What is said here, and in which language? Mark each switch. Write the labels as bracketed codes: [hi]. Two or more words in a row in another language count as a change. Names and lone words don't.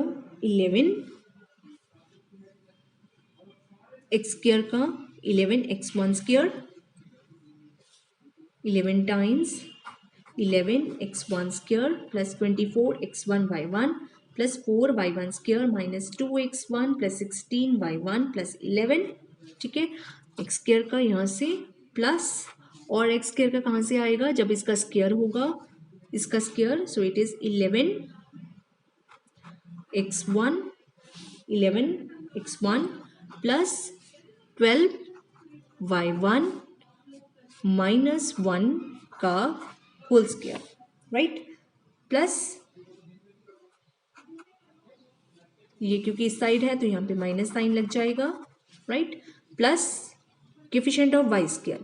[en] 11 x square का 11x1 square 11 times 11x1 square plus 24x1 y1 plus 4y1 square minus 2x1 plus 16y1 plus 11। [hi] ठीक है, [en] x square [hi] का यहाँ से प्लस और x square का कहाँ से आएगा? जब इसका स्क्वायर होगा, इसका स्क्वायर, [en] so it is 11x1 plus 12y1 minus 1 [hi] का [en] whole square, [hi] राइट, प्लस ये क्योंकि इस साइड है तो यहाँ पे [en] minus sign [hi] लग जाएगा, राइट, [en] plus coefficient of y square.